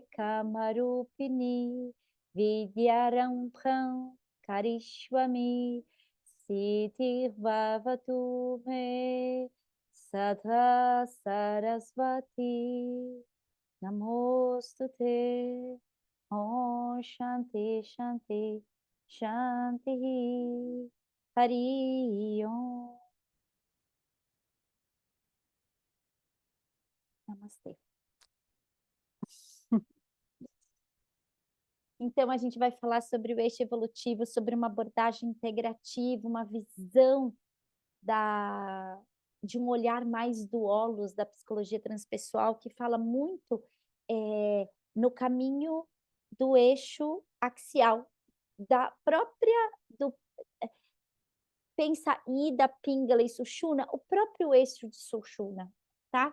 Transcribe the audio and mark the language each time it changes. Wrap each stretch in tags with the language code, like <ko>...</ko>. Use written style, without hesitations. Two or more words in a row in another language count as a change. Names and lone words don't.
<sa>Kamarupini Vidyarambham Karishwami Siddhir Bhavatu Me Sadha Sarasvati Namostute. Om Shanti Shanti Shanti Hari Om.</sa> <pt>Namastê. Então, a gente vai falar sobre o eixo evolutivo, sobre uma abordagem integrativa, uma visão de um olhar mais do holos da psicologia transpessoal, que fala muito no caminho do eixo axial, da própria, do, pensa Ida, Pingala e Sushumna, o próprio eixo de Sushumna, tá?</pt>